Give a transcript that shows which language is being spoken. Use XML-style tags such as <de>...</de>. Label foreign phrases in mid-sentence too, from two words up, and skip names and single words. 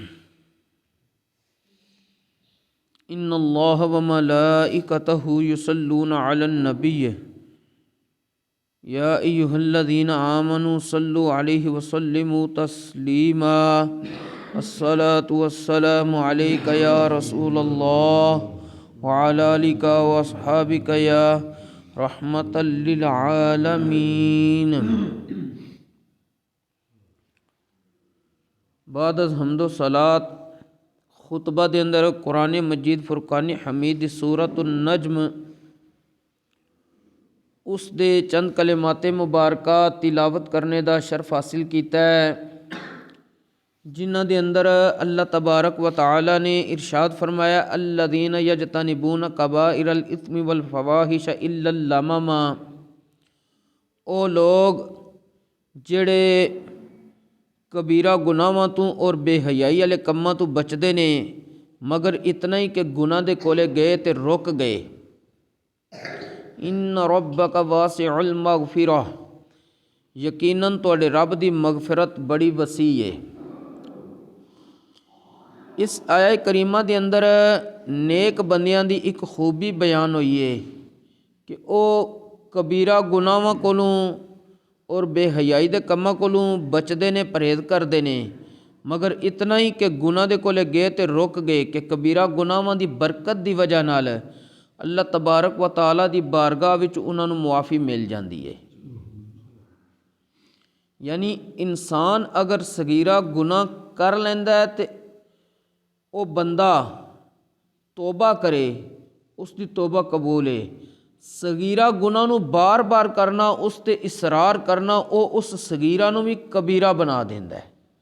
<ar>إن الله وملائكته يصلون على النبي يا أيها الذين آمنوا صلوا عليه وسلموا تسليما الصلاة والسلام عليك يا رسول الله وعلى آلك وأصحابك يا رحمة للعالمين</ar> <fa>بعد از حمد و صلاة</fa> <pa>خطبہ دے اندر قرآن مجید فرقان حمید سورۃ النجم اس دے چند کلمات مبارکہ تلاوت کرنے دا شرف حاصل کیتا ہے، جنہ دے اندر اللہ</pa> <ar>تبارک و تعالی</ar> <pa>نے ارشاد فرمایا</pa> <ar>الذین یجتنبون کبائر الاثم والفواحش الا اللمم،</ar> <pa>او لوگ جڑے کبیرہ گناہاں تو اور بے حیائی والے کماں تو بچدے نے، مگر اتنا ہی کہ گناہ دے کولے گئے تے رک گئے۔</pa> <ar>ان ربک واسع المغفرہ،</ar> <pa>یقیناً تواڈے رب دی مغفرت بڑی وسیع ہے۔ اس آیہ کریمہ دے اندر نیک بندیاں دی ایک خوبی بیان ہوئی ہے کہ او کبیرہ گناہاں کولوں اور بے حیائی دے کماں کولوں بچدے نے، پرہیز کردے نے، مگر اتنا ہی کہ گناہ دے کولے گئے تے رک گئے کہ کبیرہ گناہاں دی برکت دی وجہ نال اللہ</pa> <ar>تبارک و تعالیٰ</ar> <pa>دی بارگاہ وچ انہاں نوں معافی مل جاندی ہے۔ یعنی انسان اگر صغیرہ گناہ کر لیندا ہے تے او بندہ توبہ کرے، اس دی توبہ قبول ہے۔ صغیرہ گناہ نوں بار بار کرنا، اس تے اصرار کرنا، او اس صغیرہ نوں بھی کبیرہ بنا دیندا ہے۔</pa>